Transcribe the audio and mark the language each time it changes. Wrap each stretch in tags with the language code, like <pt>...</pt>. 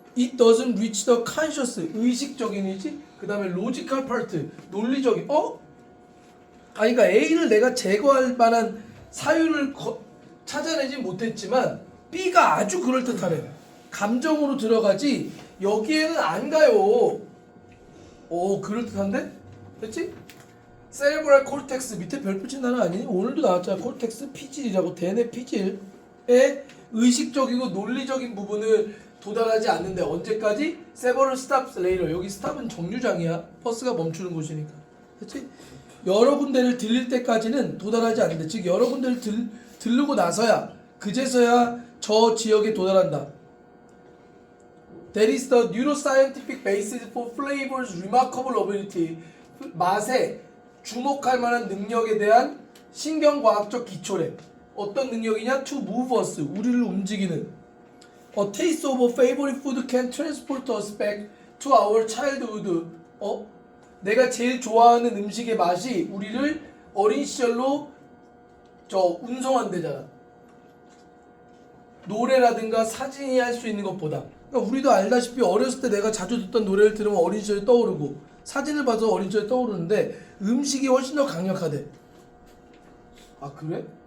<en>It doesn't reach the conscious,</en> <ko>의식적인이지? 그 다음에</ko> <en>logical part,</en> <ko>논리적인. 그러니까 A를 내가 제거할 만한 사유를 찾아내지 못했지만 B가 아주 그럴듯하네. 감정으로 들어가지 여기에는 안 가요. 그럴듯한데? 됐지? cerebral cortex 밑에 별 붙인 단어 아니니? 오늘도 나왔잖아. cortex 피질이라고. 대뇌 피질의 의식적이고 논리적인 부분을 도달하지 않는데 언제까지?</ko> <en>several stops later.</en> <ko>여기 stop은 정류장이야. 버스가 멈추는 곳이니까. 됐지? 여러 군데를 들릴 때까지는 도달하지 않는데 즉 여러 군데를 들르고 나서야 그제서야 저 지역에 도달한다.</ko> <en>That is the neuroscientific basis for flavor's remarkable ability</en> <ko>맛에 주목할 만한 능력에 대한 신경과학적 기초래. 어떤 능력이냐?</ko> <en>To move us.</en> <ko>우리를 움직이는.</ko> <en>A taste of a favorite food can transport us back to our childhood.</en> <ko>내가 제일 좋아하는 음식의 맛이 우리를 어린 시절로 운송한대잖아. 노래라든가 사진이 할 수 있는 것보다. 그러니까 우리도 알다시피 어렸을 때 내가 자주 듣던 노래를 들으면 어린 시절이 떠오르고 사진을 봐서 어린 시절이 떠오르는데 음식이 훨씬 더 강력하대. 아 그래?</ko>